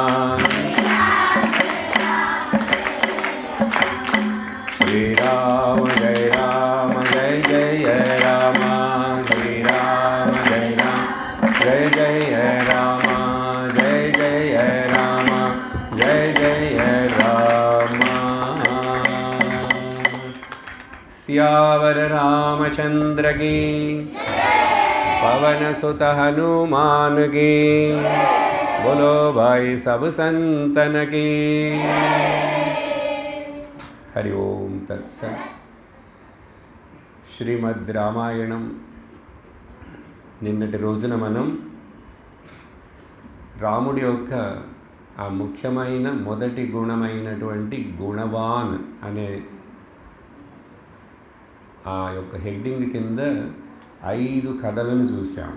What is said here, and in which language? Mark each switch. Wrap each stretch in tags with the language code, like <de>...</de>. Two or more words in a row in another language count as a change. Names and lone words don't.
<te>శ్రీరామ జయ రామ జయ జయ రామ. శ్రీరామ జయ రామ జయ జయ రామ. జయ జయ రామ జయ జయ రామ.</te> <hi>సియావర రామచంద్ర की पवन सुत हनुमान की बोलो भाई सब संतन की.</hi> <sa>हरि ओम तत्सत्.</sa> <te>శ్రీమద్ రామాయణం నిన్నటి రోజున మనం రాముడి యొక్క ఆ ముఖ్యమైన మొదటి గుణమైనటువంటి గుణవాన్ అనే ఆ యొక్క హెడ్డింగ్ కింద 5 కథలను చూసాం.</te>